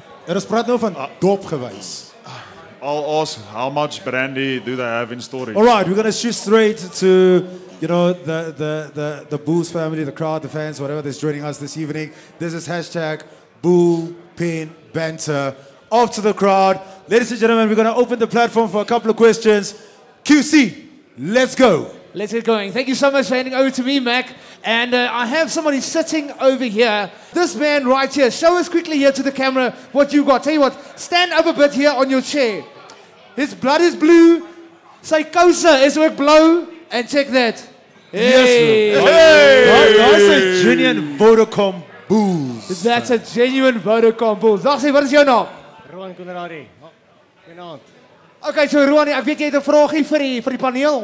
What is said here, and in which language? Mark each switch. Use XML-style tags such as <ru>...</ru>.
<af>Ons praat nou van dop gewys.</af> <en>I'll ask how much brandy do they have in storage? All right, we're going to shoot straight to, the Bulls family, the crowd, the fans, whatever that's joining us this evening. This is hashtag Bull Pin Banter. Off to the crowd. Ladies and gentlemen, we're going to open the platform for a couple of questions. QC, let's go. Let's get going. Thank you so much for handing over to me, Mac. And I have somebody sitting over here. This man right here. Show us quickly here to the camera what you got. Tell you what, stand up a bit here on your chair. His blood is blue.</en> <af>Sy kouse is ook blauw.</af> <en>And check that. Hey! Hey! That's a genuine Vodacom Bulls. That's a genuine Vodacom Bulls.</en> <af>Dag sê, wat is jou naam? Roan Konradi. Goeienaand. Okay, so Roan, ek weet jy het 'n vraagie vir die paneel.</af>